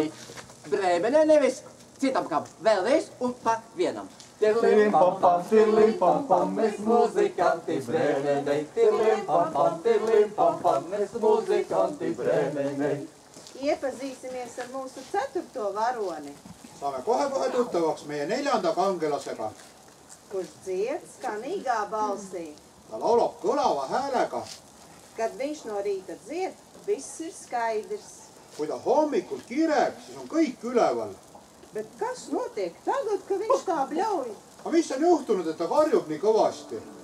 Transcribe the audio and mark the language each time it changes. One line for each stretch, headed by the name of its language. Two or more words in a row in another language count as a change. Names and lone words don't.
Latvian: Brēmenei nevis citam kam. Vēlreiz un pa vienam. Tirlim pam, mēs muzikanti Brēmenei. Tirlim pam, mēs muzikanti Brēmenei. Iepazīsimies ar mūsu 4. varoni,
Estonian: Saame kohe tuttavaks meie 4. kangelasega.
Latvian: kurš dzied skanīgā balsī.
Estonian: Ta laulab kõlava häälega.
Latvian: Kad viņš no rīta dzied, viss ir skaidrs.
Estonian: Kui ta hommikul kireb, siis on kõik üleval.
Latvian: Bet kas notiek tagad, ka viņš tā bļauj?
Estonian: Aga mis on juhtunud, et ta karjub nii kõvasti?